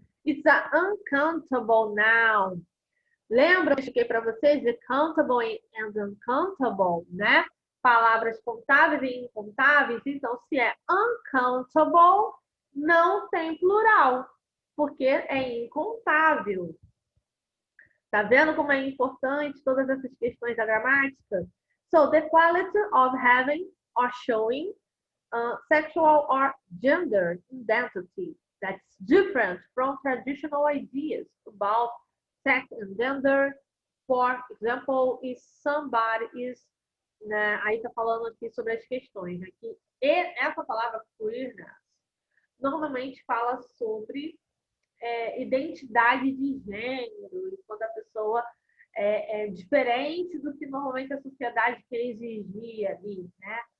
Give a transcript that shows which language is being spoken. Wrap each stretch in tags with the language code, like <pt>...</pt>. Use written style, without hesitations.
<en>It's an uncountable noun.</en> <pt>Lembra que eu expliquei para vocês de</pt> <en>countable and uncountable,</en> <pt>né? Palavras contáveis e incontáveis. Então, se é uncountable, não tem plural, porque é incontável. Tá vendo como é importante todas essas questões da gramática?</pt> <en>So, the quality of having or showing sexual or gender identity that's different from traditional ideas about sex and gender. For example, if somebody is,</en> <pt>né, aí tá falando aqui sobre as questões, né, que essa palavra queerness normalmente fala sobre identidade de gênero, e quando a pessoa é diferente do que normalmente a sociedade quer exigir ali, né?</pt>